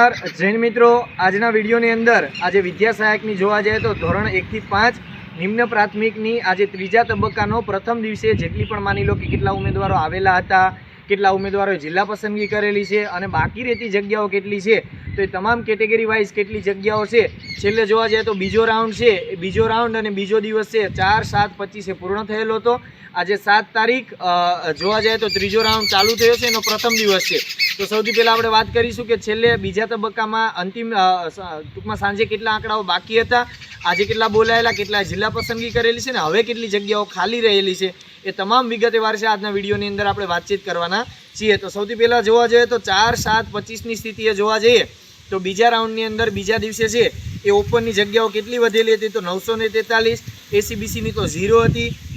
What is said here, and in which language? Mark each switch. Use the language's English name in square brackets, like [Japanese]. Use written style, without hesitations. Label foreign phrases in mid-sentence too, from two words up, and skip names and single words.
[Gujarati] નમસ્કાર જૈન મિત્રો, આજના વિડિયોની અંદર આજ વિદ્યા સહાયકની જોવા જાય તો ધોરણ 1 થી 5 નિમ્ન પ્રાથમિકની આજ ત્રીજા તબક્કાનો પ્રથમ દિવસે જેટલી પણ માની લો કિ કેટલા ઉમેદવારો આવેલા હતા, કેટલા ઉમેદવારોએ જિલ્લા પસંદગી કરેલી છે અને બાકી રહેતી જગ્યાઓ કેટલી છે તો યે તમામ કેટેગરી વાઇઝ કેટલી જગ્યાઓ છે છેલ્લે જોવા જાય તો બીજો રાઉન્ડ છે, બીજો રાઉન્ડ અને બીજો દિવસ છે 4-7-25 પૂર્ણ થયેલો હતો। આજ 7 તારીખ જોવા જાય તો ત્રીજો રાઉન્ડ ચાલુ થયો છે, એનો પ્રથમ દિવસ છે। તો સૌથી પહેલા આપણે વાત કરીશું કે છેલ્લે બીજા તબક્કામાં અંતિમ ટૂંકમાં સાંજે કેટલા આંકડાઓ બાકી હતા, આજ કેટલા બોલાયેલા, કેટલા જિલ્લા પસંદગી કરેલી છે ને હવે કેટલી જગ્યાઓ ખાલી રહેલી છે એ તમામ વિગતવાર છે આજના વિડિયોની અંદર આપણે વાતચીત કરવાના છીએ। તો સૌથી પહેલા જોવા જાય તો 4-7-25 ની સ્થિતિએ જોવા જઈએ તો બીજા રાઉન્ડની અંદર બીજા દિવસે છે એ ઓપનની જગ્યાઓ કેટલી વધેલી હતી તો 943, એસીબીસીની તો 0 હતી।